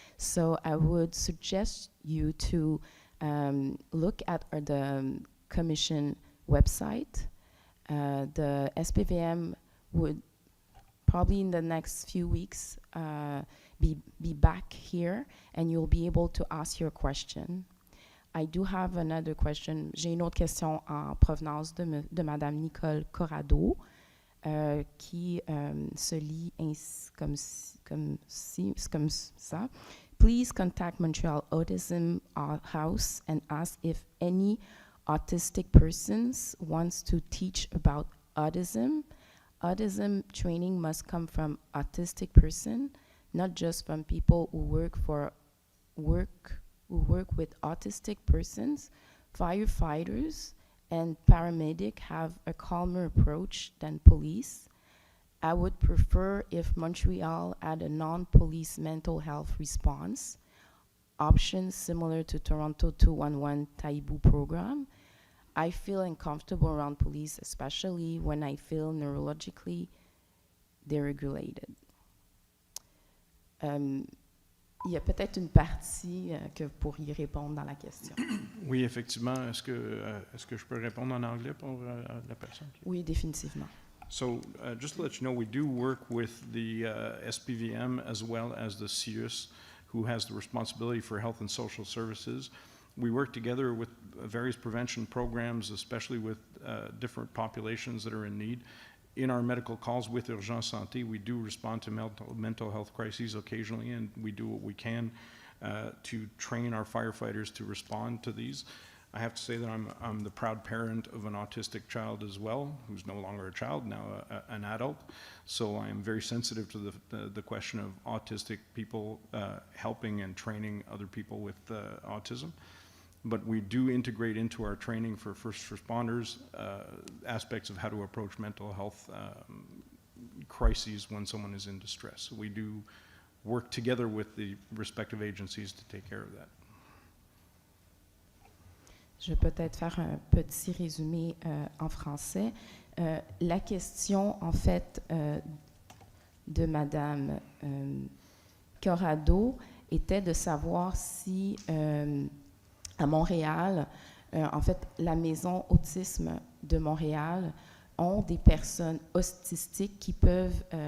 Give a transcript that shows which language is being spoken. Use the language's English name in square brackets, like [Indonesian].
[English] So I would suggest you to look at the Commission website. The SPVM would probably in the next few weeks be back here and you'll be able to ask your question. I do have another question. [French] J'ai une autre question en provenance de Madame Nicole Corrado qui se lit comme ça. [English] Please contact Montreal Autism House and ask if any autistic persons wants to teach about autism. Autism training must come from autistic person, not just from people who work with autistic persons. Firefighters and paramedics have a calmer approach than police. I would prefer if Montreal had a non-police mental health response option similar to Toronto 211 Taibu program. I feel uncomfortable around police, especially when I feel neurologically deregulated. [French] Il y a peut-être une partie que vous pourriez répondre dans la question. Oui, effectivement. Est-ce que je peux répondre en anglais pour la personne? Oui, définitivement. [English] So just to let you know, we do work with the SPVM as well as the CIUS, who has the responsibility for health and social services. We work together with various prevention programs, especially with different populations that are in need. In our medical calls with Urgence Santé, we do respond to mental health crises occasionally, and we do what we can to train our firefighters to respond to these. I have to say that I'm the proud parent of an autistic child as well, who's no longer a child, now an adult. So I am very sensitive to the question of autistic people helping and training other people with autism. But we do integrate into our training for first responders aspects of how to approach mental health crises when someone is in distress. We do work together with the respective agencies to take care of that. [French] Je vais peut-être faire un petit résumé en français. La question, en fait, de Madame Corrado était de savoir si, à Montréal, en fait, la Maison Autisme de Montréal ont des personnes autistiques qui peuvent